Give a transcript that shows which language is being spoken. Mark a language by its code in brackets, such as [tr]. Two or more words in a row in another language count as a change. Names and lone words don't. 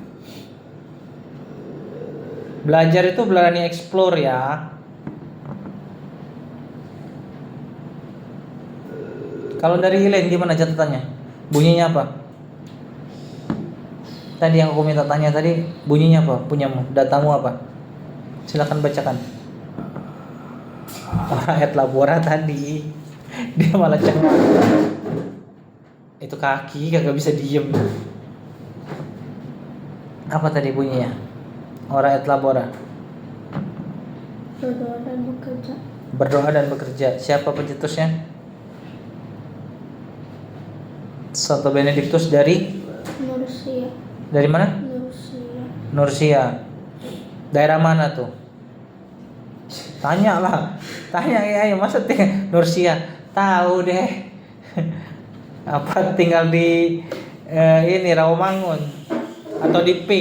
[id] Belajar itu berani explore ya. Kalau dari Elaine gimana catatannya? Bunyinya apa? Tadi yang aku minta tanya tadi bunyinya apa? Punyamu, datamu apa? Silakan bacakan. [la] Ora et labora tadi. [id] Dia malah cengak. Itu kaki kagak bisa diem. Apa tadi bunyinya? [la] Ora et labora. [id] Berdoa dan bekerja. Berdoa dan bekerja. Siapa pencetusnya? Santo Benedictus dari Nursia. dari mana? Nursia. Daerah mana tuh? Tanya lah. Tanya ya, masa Nursia? Tahu deh. Apa tinggal di ini Rawamangun atau di Pik?